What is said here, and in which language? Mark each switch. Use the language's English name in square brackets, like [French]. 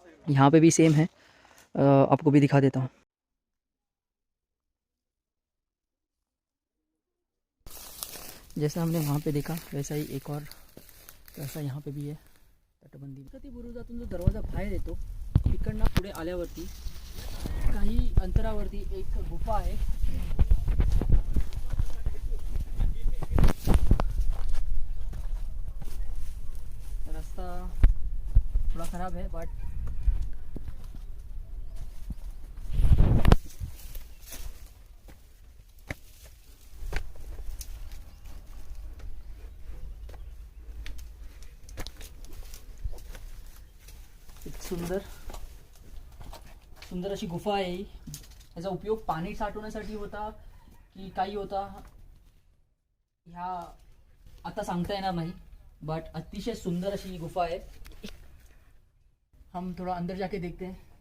[Hindi] यहाँ पे भी सेम है, आपको भी दिखा देता हूँ। जैसा हमने वहाँ पे देखा वैसा ही एक और वैसा यहाँ पे भी है तटबंदी। [Marathi] कधी बुरुजातून जो दरवाजा बाहेर येतो तिकडनं पुढे आल्यावरती काही अंतरावरती एक गुफा आहे। [Hindi] रास्ता थोड़ा ख़राब है बट [Marathi] सुंदर सुंदर अशी गुफा आहे ही. याचा उपयोग पाणी साठवण्यासाठी होता की काही होता ह्या आता सांगता येणार नाही, बट अतिशय सुंदर अशी गुफा है. [Hindi] हम थोड़ा अंदर जाके देखते हैं.